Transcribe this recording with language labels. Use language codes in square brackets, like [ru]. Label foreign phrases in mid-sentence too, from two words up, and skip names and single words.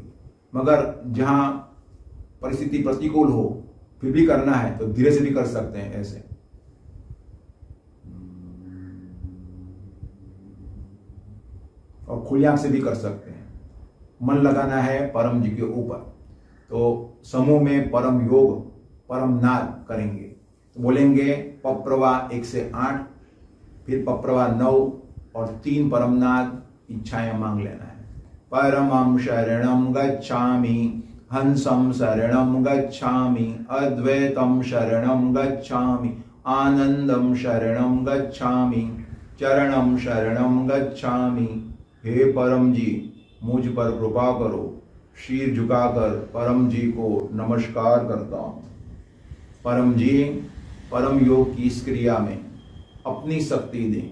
[hi] मगर जहां परिस्थिति प्रतिकूल हो फिर भी करना है तो धीरे से भी कर सकते हैं, ऐसे और खुली आंख से भी कर सकते हैं। मन लगाना है परम जी के ऊपर। तो समूह में परम योग परम नाद करेंगे तो बोलेंगे पप्रवा 1 से 8, फिर पप्रवा 9 और 3 परम नाद इच्छाएं मांग लेना है। [pi] परमं शरणं गच्छामि, हंसं शरणं गच्छामि, अद्वैतं शरणं गच्छामि, आनंदं शरणं गच्छामि, चरणं शरणं गच्छामि। [hi] हे परम जी मुझ पर कृपा करो। शीर झुकाकर परम जी को नमस्कार करता हूँ। परम जी परम योग की इस क्रिया में अपनी शक्ति दें।